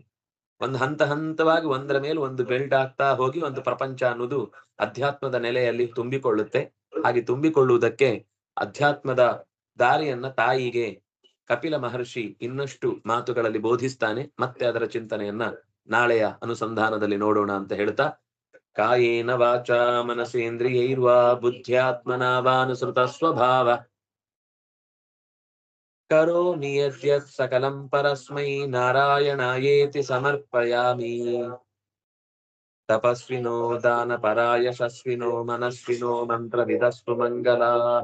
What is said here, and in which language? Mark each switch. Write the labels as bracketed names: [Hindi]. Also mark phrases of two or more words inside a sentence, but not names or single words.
[Kannada] ಒಂದು ಹಂತ ಹಂತವಾಗಿ ಒಂದರ ಮೇಲೆ ಒಂದು ಬೆಲ್ಟ್ ಆಗ್ತಾ ಹೋಗಿ ಒಂದು ಪ್ರಪಂಚ ಅನ್ನೋದು ಅಧ್ಯಾತ್ಮದ ನೆಲೆಯಲ್ಲಿ ತುಂಬಿಕೊಳ್ಳುತ್ತೆ. ಹಾಗೆ ತುಂಬಿಕೊಳ್ಳುವುದಕ್ಕೆ ಅಧ್ಯಾತ್ಮದ ದಾರಿಯನ್ನ ತಾಯಿಗೆ ಕಪಿಲ ಮಹರ್ಷಿ ಇನ್ನಷ್ಟು ಮಾತುಗಳಲ್ಲಿ ಬೋಧಿಸ್ತಾನೆ. ಮತ್ತೆ ಅದರ ಚಿಂತನೆಯನ್ನ ನಾಳೆಯ ಅನುಸಂಧಾನದಲ್ಲಿ ನೋಡೋಣ ಅಂತ ಹೇಳ್ತಾ, [Sanskrit] ಕಾಯೇನ ವಾಚಾ ಮನಸೇಂದ್ರಿಯೈರ್ವಾ ಬುದ್ಧ್ಯಾತ್ಮನಾ ವಾನುಸೃತ ಸ್ವಭಾವ ಕರೋಮಿ ಯದ್ಯತ್ ಸಕಲಂ ಪರಸ್ಮೈ ನಾರಾಯಣಾಯೇತಿ ಸಮರ್ಪಯಾಮಿ. ತಪಸ್ವಿನೋ ದಾನಪರಾ ಯಶಸ್ವಿನೋ ಮನಸ್ವಿನೋ ಮಂತ್ರವಿದಸ್ತು ಮಂಗಲಾಃ.